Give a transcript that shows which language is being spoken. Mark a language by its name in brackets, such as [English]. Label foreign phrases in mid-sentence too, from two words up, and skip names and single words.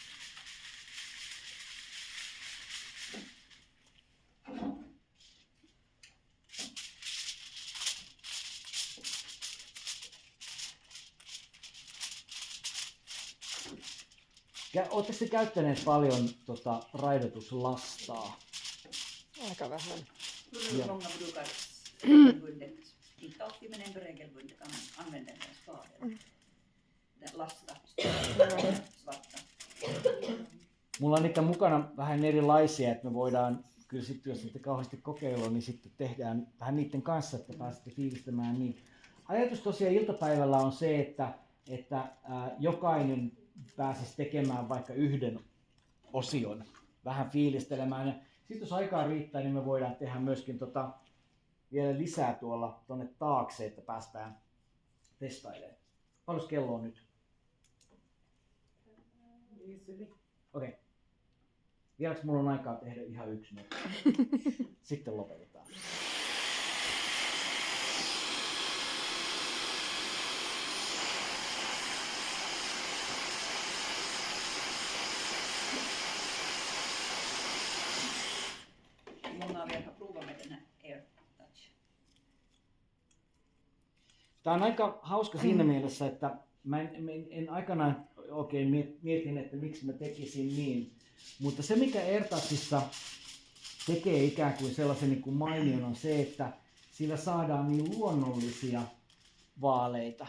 [Finnish] Oletteko te käyttäneet paljon raidotuslastaa? Aika vähän. [Swedish] Hur många brukar regelbundet, inte alltid men ändå regelbundet använder en spade? [Finnish] Lasta, svarta. Mulla on niitä mukana vähän erilaisia, että me voidaan, kyllä sitten jos niitä kauheasti kokeilua, niin sitten tehdään vähän niiden kanssa, että pääsette fiilistämään. Niin. Ajatus tosiaan iltapäivällä on se, että jokainen pääsisi tekemään vaikka yhden osion, vähän fiilistelemään. Ja sitten jos aikaa riittää, niin me voidaan tehdä myöskin vielä lisää tuonne taakse, että päästään testailemaan. Paljon kello on nyt? Okei. Vieläks mulla on aikaa tehdä ihan yksi nopea? Sitten lopetetaan. [Swedish] Många av er har provat med den här AirTouch. [Finnish] Tämä on aika hauska siinä mielessä, että mä en aikanaan oikein mietin, että miksi mä tekisin niin. Mutta se mikä AirTouchissa tekee ikään kuin sellaisen niin kuin mainion on se, että sillä saadaan niin luonnollisia vaaleita.